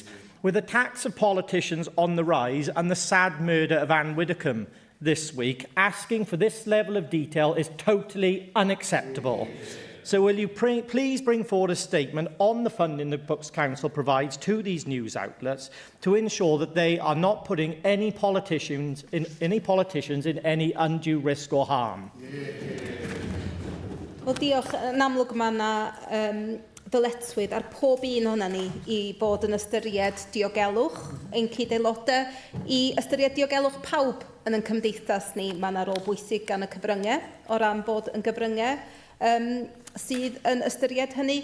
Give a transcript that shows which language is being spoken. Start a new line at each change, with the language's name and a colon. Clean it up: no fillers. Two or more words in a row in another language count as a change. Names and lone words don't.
English: With attacks of politicians on the rise and the sad murder of Anne Widdecombe this week, asking for this level of detail is totally unacceptable. So will you please bring forward a statement on the funding the Books Council provides to these news outlets to ensure that they are not putting any politicians in any undue risk or harm?
Welsh: Wel, diolch. Yn amlwg mae yna ddyletswydd ar pob un o'na ni i bod yn ystyried diogelwch ein cyd-aelodau, i ystyried diogelwch pawb yn ein cymdeithas ni. Mae yna rôl bwysig gan y cyfryngau o ran bod yn gyfryngau sydd yn ystyried hynny.